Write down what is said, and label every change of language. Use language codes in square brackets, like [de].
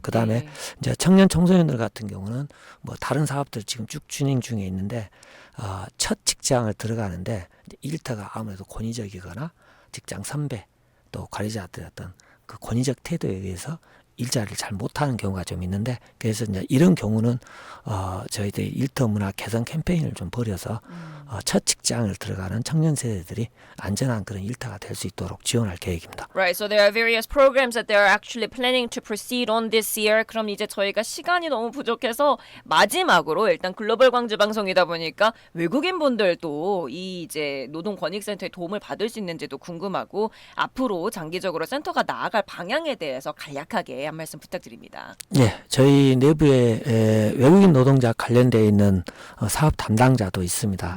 [ko] 그 다음에 이제 청년 청소년들 같은 경우는 뭐 다른 사업들 지금 쭉 진행 중에 있는데 첫 직장을 들어가는데 일터가 아무래도 권위적이거나 직장 선배 또 관리자들의 어떤 그 권위적 태도에 의해서 일자리를 잘 못하는 경우가 좀 있는데 그래서 이제 이런 경우는 저희들이 일터 문화 개선 캠페인을 좀 벌여서 첫 직장을 들어가는 청년 세대들이 안전한 그런 일터가 될 수 있도록 지원할 계획입니다. [en] Right, so there are various programs that they're actually planning to proceed on this year. [ko] 그럼 이제 저희가 시간이 너무 부족해서 마지막으로 일단 글로벌 광주 방송이다 보니까 외국인 분들도 이 이제 노동 권익센터의 도움을 받을 수 있는지도 궁금하고 앞으로 장기적으로 센터가 나아갈 방향에 대해서 간략하게 한 말씀 부탁드립니다. 네, 저희 내부에 외국인 노동자 관련되어 있는 사업 담당자도 있습니다.